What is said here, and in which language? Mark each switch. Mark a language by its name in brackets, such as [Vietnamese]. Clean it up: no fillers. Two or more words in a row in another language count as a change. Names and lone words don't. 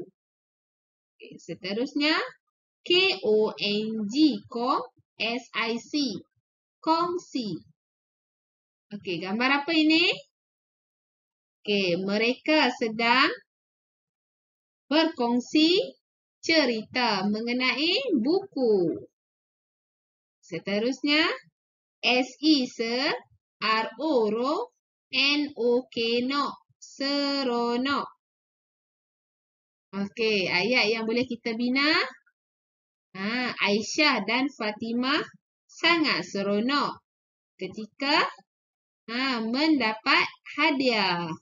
[Malay] Okay, seterusnya. K-O-N-G, kong, S-I-C, kongsi. Okey, gambar apa ini? Okey, mereka sedang berkongsi cerita mengenai buku. Seterusnya. S-E, se, R-O, ro, N-O-K, no, seronok. Okey, ayat yang boleh kita bina. Aisyah dan Fatimah sangat seronok ketika mendapat hadiah.